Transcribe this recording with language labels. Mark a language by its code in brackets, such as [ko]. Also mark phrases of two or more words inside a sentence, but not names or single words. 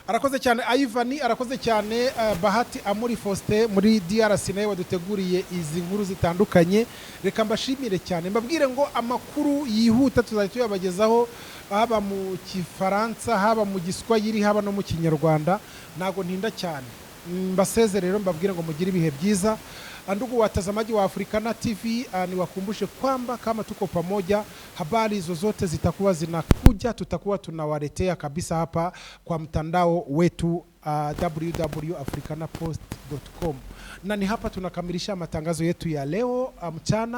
[rw] Arakoze cyane Ivan, arakoze cyane Bahati Amuri Faustin muri DRC nawe waduteguriye izi nkuru zitandukanye. Reka mbashimire cyane, mbabwire ngo amakuru yihuta tuzajya tuyabagezaho haba mu Kifaransa, haba mu Giswahili, haba no mu Kinyarwanda. Nago ntinda cyane, mbaseze rero mbabwire ngo mugire ibihe byiza. [sw] Ndugu watazamaji wa Africana TV, niwakumbushe kwamba kama tuko pamoja, habari zozote zitakuwa zinakuja, tutakuwa tunawaletea kabisa hapa kwa mtandao wetu www.africanapost.com. Na ni hapa tunakamilisha matangazo yetu ya leo mchana.